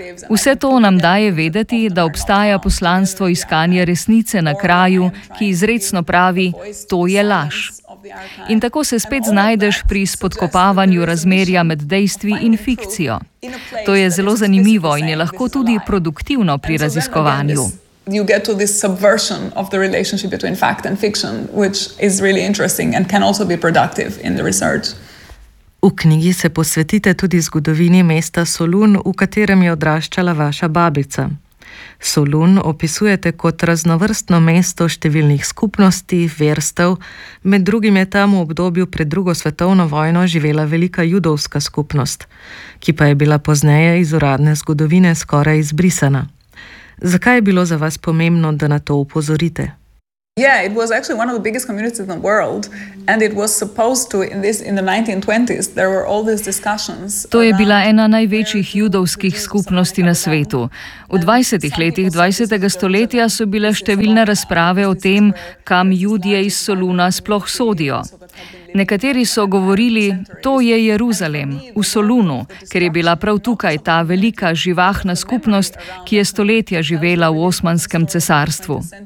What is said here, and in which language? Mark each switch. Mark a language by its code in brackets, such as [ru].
[sl] Vse to nam daje vedeti, da obstaja poslanstvo iskanja resnice na kraju, ki izrecno pravi, to je laž. In tako se spet znajdeš pri spodkopavanju razmerja med dejstvi in fikcijo. To je zelo zanimivo in je lahko tudi produktivno pri raziskovanju. [en] You get to this subversion of the relationship between fact and fiction, which is really interesting and can also be productive in the research. [sl] V knjigi se posvetite tudi zgodovini mesta Solun, v katerem je odraščala vaša babica. Solun opisujete kot raznovrstno mesto številnih skupnosti, verstev, med drugim je tam v obdobju pred drugo svetovno vojno živela velika judovska skupnost, ki pa je bila pozneje iz uradne zgodovine skoraj izbrisana. Zakaj je bilo za vas pomembno, da na to upozorite? [en] Yeah, it was actually one of the biggest communities in the world and it was supposed to in this in the 1920s there were all these discussions. [sl] To je bila ena največjih judovskih skupnosti na svetu. V 20. letih 20. stoletja so bile številne razprave o tem, kam Judje iz Soluna sploh sodijo. Nekateri so govorili, to je Jeruzalem, v Solunu, ker je bila prav tukaj ta velika živahna skupnost, ki je stoletja živela v Osmanskem cesarstvu.